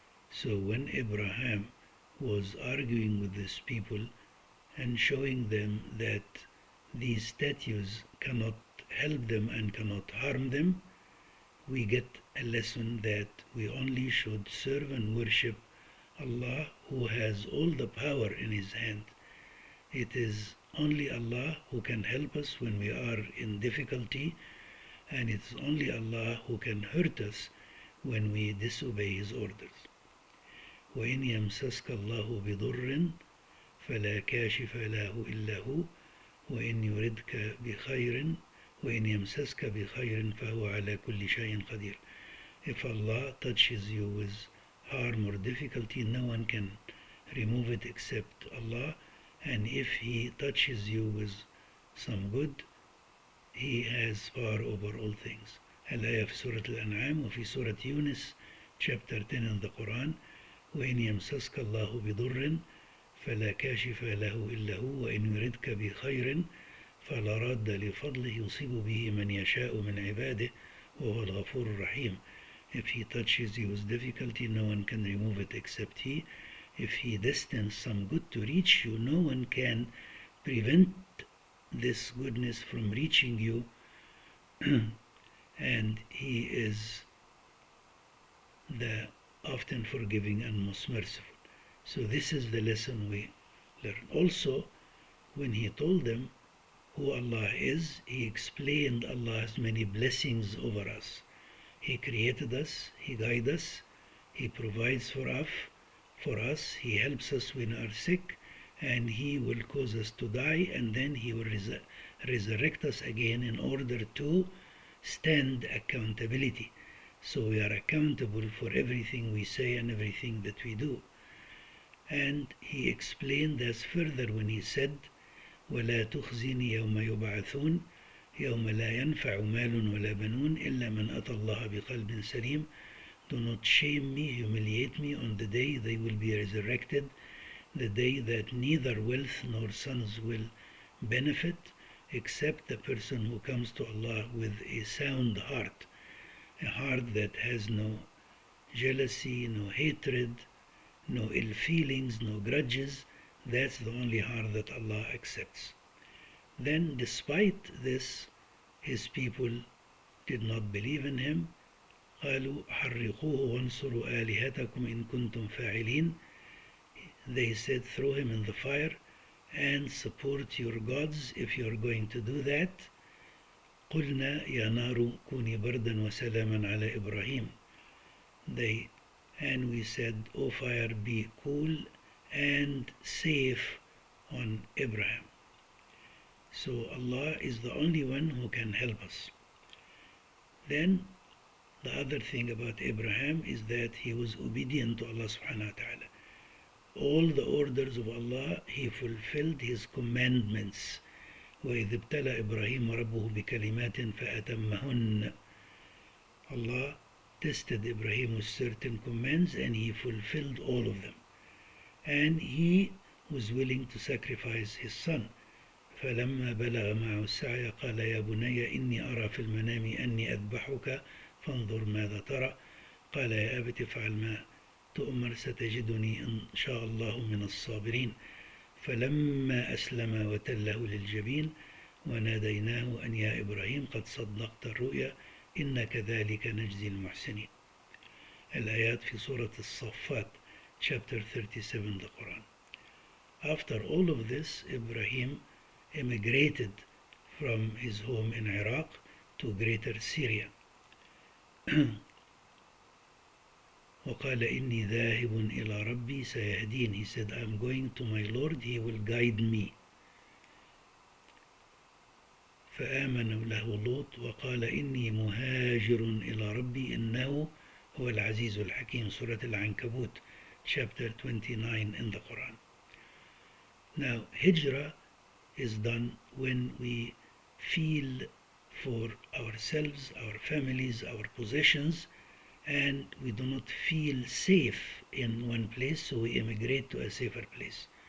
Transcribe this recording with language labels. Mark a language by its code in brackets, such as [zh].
[en] So when Ibrahim was arguing with these people and showing them that these statues cannot help them and cannot harm them, we get a lesson that we only should serve and worship Allah, who has all the power in his hand. It is only Allah who can help us when we are in difficulty, and it's only Allah who can hurt us when we disobey his orders. [ar] وإن يمسسك الله بضر فلا كاشف له إلا هو وإن يردك بخير وإن يمسسك بخير فهو على كل شيء قدير. [en] If Allah touches you with harm or difficulty, no one can remove it except Allah, and if he touches you with some good, he has power over all things. [ar] الآية في سورة الأنعام وفي سورة يونس [en] chapter 10 in the Quran. [ar] وإن يمسسك الله بضر فلا كاشف له إلا هو وإن يردك بخير فلا راد لفضله يصيب به من يشاء من عباده وهو الغفور الرحيم. [en] If he touches you with difficulty, no one can remove it except he. If he destines some good to reach you, no one can prevent this goodness from reaching you, and he is the often forgiving and most merciful. So this is the lesson we learn. Also, when he told them who Allah is, he explained Allah's many blessings over us. He created us, he guides us, he provides for us, he helps us when we are sick, and he will cause us to die, and then he will resurrect us again in order to stand accountability. So we are accountable for everything we say and everything that we do. And he explained this further when he said, [ar] وَلَا تُخْزِنِي يَوْمَ يُبْعَثُونَ. يوم لا ينفع مال ولا بنون إلا من أتى الله بقلب سليم. [en] Do not shame me, humiliate me on the day they will be resurrected, the day that neither wealth nor sons will benefit, except the person who comes to Allah with a sound heart, a heart that has no jealousy, no hatred, no ill feelings, no grudges. That's the only heart that Allah accepts. Then, despite this, his people did not believe in him. [ar] قالوا حرقوه وانصروا آلهتكم إن كنتم فاعلين. [en] They said, throw him in the fire and support your gods if you are going to do that. [ar] قلنا يا نار كوني بردا وسلاما على إبراهيم. [en] And we said, O fire, be cool and safe on Ibrahim. So Allah is the only one who can help us. Then the other thing about Ibrahim is that he was obedient to Allah subhanahu wa ta'ala. All the orders of Allah, he fulfilled his commandments. [ar] وَإِذِ ابْتَلَى إِبْرَاهِيمَ رَبُّهُ بِكَلِمَاتٍ فَأَتَمَّهُنَّ. [en] Allah tested Ibrahim with certain commands and he fulfilled all of them. And he was willing to sacrifice his son. [ar] فلما بلغ معه السعي قال يا بني إني أرى في المنام أني أذبحك فانظر ماذا ترى قال يا أبت افعل ما تؤمر ستجدني إن شاء الله من الصابرين فلما أسلم وتله للجبين وناديناه أن يا إبراهيم قد صدقت الرؤيا إن كذلك نجزي المحسنين. الآيات في سورة الصفات [en] chapter 37 the Quran. After all of this, Ibrahim immigrated from his home in Iraq to greater Syria. [ar] وقال إني ذاهب إلى ربي سيهدين. [en] He said, I'm going to my Lord, he will guide me. [ar] فآمن له لوط وقال إني مهاجر إلى ربي إنه هو العزيز الحكيم. [en] Surah Al-Ankabut chapter 29 in the Quran. Now, hijrah is done when we feel for ourselves, our families, our possessions, and we do not feel safe in one place, so we immigrate to a safer place.